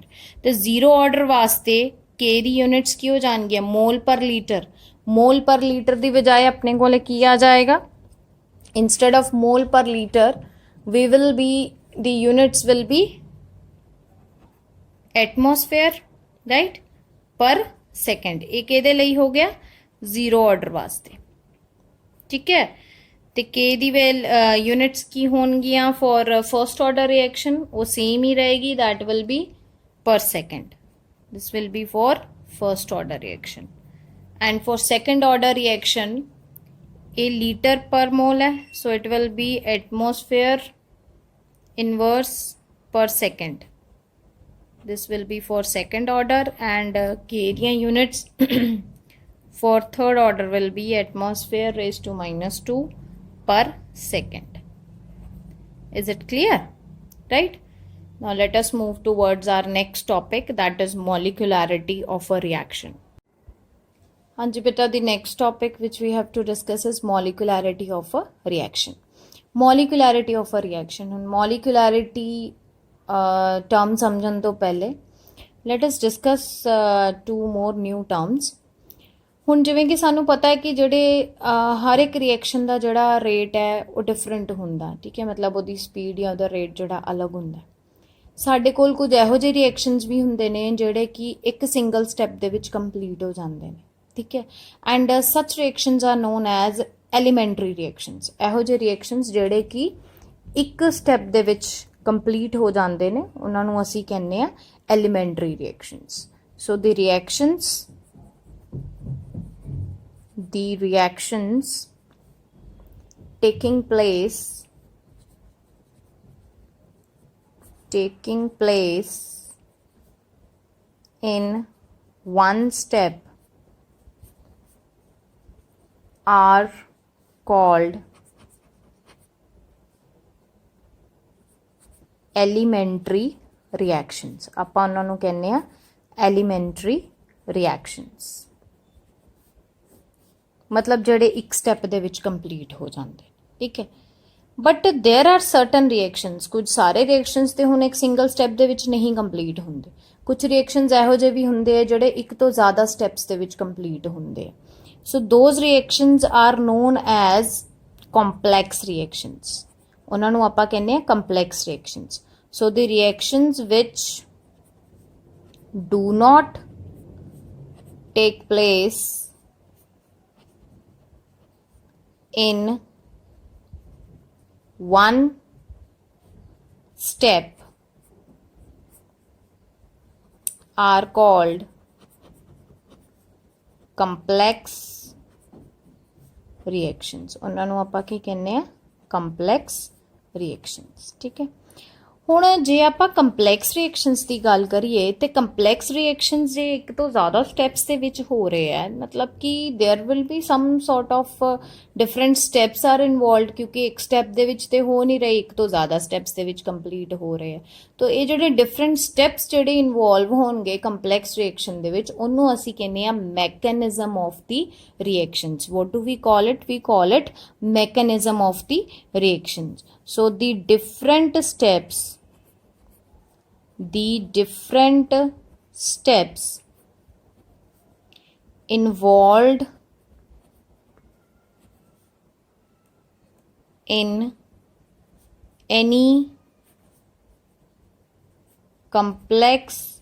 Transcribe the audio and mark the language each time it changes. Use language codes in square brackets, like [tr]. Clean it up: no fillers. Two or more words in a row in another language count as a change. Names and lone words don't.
[pa] तो [en] zero order [pa] ਵਾਸਤੇ K ਦੀ ਯੂਨਿਟਸ ਕੀ ਹੋ ਜਾਣਗੀਆਂ [en] mole per litre, mole per litre [pa] ਕੀ ਬਜਾਏ ਅਪਣੇ ਕੋ ਕੀ ਆ ਜਾਏਗਾ, [en] instead of mole per litre we will be the units will be atmosphere, right, per second. [pa] एक ਇਹਦੇ ਲਈ ਹੋ ਗਿਆ [en] zero order [pa] वास्ते, ਠੀਕ ਹੈ। ਤੋ K ਦੀ ਵੇਲ ਯੂਨਿਟਸ ਕੀ ਹੋਣਗੀਆਂ [en] for first order reaction [pa] ਵੋ ਸੇਮ ਹੀ ਰਹੇਗੀ, [en] that will be per second. This will be for first order reaction. And for second order reaction a litre per mole है, so it will be atmosphere inverse per second। This will be for second order, and K units for third order will be atmosphere raised to minus 2 per second। Is it clear? Right? Now let us move towards our next topic, that is molecularity of a reaction। [pa] ਹਾਂਜੀ ਬੇਟਾ, [en] the next topic which we have to discuss is molecularity of a reaction। Molecularity of a reaction, and molecularity टर्म [pa] ਸਮਝਣ ਤੋ ਪਹਿਲੇ [en] let us discuss 2 more new terms. [pa] ਹੁਣ ਜਿਵੇਂ ਕਿ ਸਾਨੂੰ ਪਤਾ ਹੈ ਕਿ ਜਿਹੜੇ ਹਰ ਏਕ ਰਿਐਕਸ਼ਨ ਕਾ ਜਿਹੜਾ ਰੇਟ ਹੈ ਵੋ ਡਿਫਰੈਂਟ ਹੁੰਦਾ, ਠੀਕ ਹੈ, ਮਤਲਬ ਉਹਦੀ ਸਪੀਡ ਯਾ ਉਹਦਾ ਰੇਟ ਜਿਹੜਾ ਅਲੱਗ ਹੁੰਦਾ। ਸਾਡੇ ਕੋਲ ਕੁਝ ਇਹੋ ਜਿਹੇ ਰਿਐਕਸ਼ਨਸ ਵੀ ਹੁੰਦੇ ਨੇ ਜਿਹੜੇ ਕਿ ਇੱਕ [en] single step [pa] ਦੇ ਵਿੱਚ ਕੰਪਲੀਟ ਹੋ ਜਾਂਦੇ ਨੇ, ਠੀਕ ਹੈ। [en] And such reactions are known as elementary reactions. [pa] ਇਹੋ ਜਿਹੇ ਰਿਐਕਸ਼ਨਸ ਜਿਹੜੇ ਕਿ ਇੱਕ ਸਟੈਪ ਦੇ ਵਿੱਚ ਕੰਪਲੀਟ ਹੋ ਜਾਂਦੇ ਨੇ ਉਹਨਾਂ ਨੂੰ ਅਸੀਂ ਕਹਿੰਦੇ ਆ [en] elementary reactions. ਸੋ the reactions taking place in one step are called elementary reactions। [pa] ਆਪਾਂ ਉਹਨਾਂ ਨੂੰ ਕਹਿੰਦੇ ਆ [en] elementary reactions, [pa] ਮਤਲਬ ਜਿਹੜੇ ਇੱਕ ਸਟੈਪ ਦੇ ਵਿੱਚ ਕੰਪਲੀਟ ਹੋ ਜਾਂਦੇ, ਠੀਕ ਹੈ। [en] But there are certain reactions, [pa] ਕੁਝ ਸਾਰੇ ਰਿਐਕਸ਼ਨਸ ਤੇ ਹੁਣ ਇੱਕ [en] single step [pa] ਦੇ ਵਿੱਚ ਨਹੀਂ ਕੰਪਲੀਟ ਹੁੰਦੇ। ਕੁਝ ਰਿਐਕਸ਼ਨਸ ਇਹੋ ਜਿਹੇ ਵੀ ਹੁੰਦੇ ਆ ਜਿਹੜੇ ਇੱਕ ਤੋਂ ਜ਼ਿਆਦਾ ਸਟੈਪਸ ਦੇ ਵਿੱਚ ਕੰਪਲੀਟ ਹੁੰਦੇ ਆ। [en] So those reactions are known as complex reactions. [pa] ਉਹਨਾਂ ਨੂੰ ਆਪਾਂ ਕਹਿੰਦੇ ਆ [en] complex reactions. ਸੋ the reactions which do not take place in one step are called complex reactions। [pa] ਉਹਨਾਂ ਨੂੰ ਆਪਾਂ ਕੀ ਕਹਿੰਦੇ ਆ [en] complex reactions, [pa] ਠੀਕ ਹੈ। ਹੁਣ ਜੇ ਆਪਾਂ [en] complex reactions [pa] ਦੀ ਗੱਲ ਕਰੀਏ ਤੇ [en] complex reactions [pa] ਜੇ ਇੱਕ ਤੋਂ ਜ਼ਿਆਦਾ ਸਟੈਪਸ ਦੇ ਵਿੱਚ ਹੋ ਰਹੇ ਆ, ਮਤਲਬ ਕਿ [en] there will be some sort of different steps are involved, [pa] ਕਿਉਂਕਿ ਏਕ ਸਟੈਪ ਦੇ ਵਿੱਚ ਤੇ ਹੋ ਨਹੀਂ ਰਹੇ, ਇੱਕ ਤੋਂ ਜ਼ਿਆਦਾ ਸਟੈਪਸ ਦੇ ਵਿੱਚ ਕੰਪਲੀਟ ਹੋ ਰਹੇ ਆ। ਤਾਂ ਇਹ ਜਿਹੜੇ [en] different steps [pa] ਜਿਹੜੇ ਇਨਵੋਲਵ ਹੋਣਗੇ [en] complex reaction [pa] ਦੇ ਵਿੱਚ, ਉਹਨੂੰ ਅਸੀਂ ਕਹਿੰਦੇ ਆ [en] mechanism of the reactions. What do we call it? We call it mechanism of the reactions. so the different steps involved in any complex